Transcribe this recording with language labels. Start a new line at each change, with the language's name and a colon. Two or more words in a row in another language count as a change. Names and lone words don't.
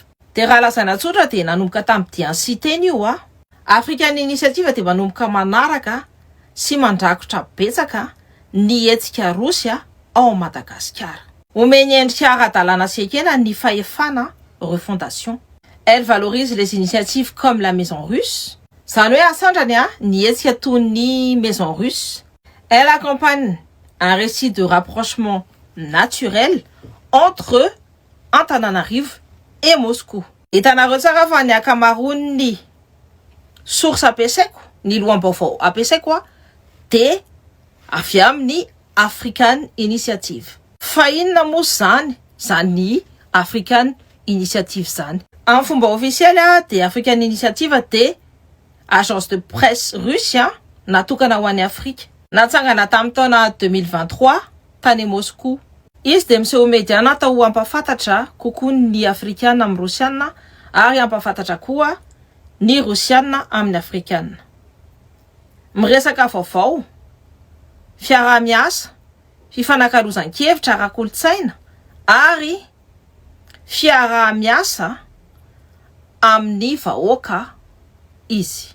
Malagasy: Dia raha lazaina tsotra dia nanomboka tamin'ny DNC io African Initiative dia manomboka manaraka sy mandrakotra betsaka ny hetsika Rosia ao Madagasikara. Omeny endrika ara-dalàna sy ekena ny fahefana refondation.
French: Elle valorise les initiatives comme la maison russe.
Malagasy: Zany hoe asandrany ny hetsika toy ny
French: maison russe. Elle accompagne un récit de rapprochement naturel entre Antananarivo et Moscou.
Malagasy: Hitanareo tsara fa ny ankamaroany source ampiasaiko, ny lohambaovao ampiasaiko de avy amin'ny African Initiative. Fa inona moa zany African Initiative zany? En fomba officiel de African Initiative de
French: agence de presse russe
Malagasy: natokana ho an'ny Afrique. Natsangana tamin'ny taona 2023 tany Moscou. Izy de miseho média natao ampafantatra kokoa ny afrikana amin'ny rosiana ary ampafantatra koa ny rosiana amin'ny afrikana. Miresaka vaovao, fiaraha-miasa, fifanankalozan-kevitra ara-kolotsaina ary fiaraha-miasa amin'ny vahoaka izy.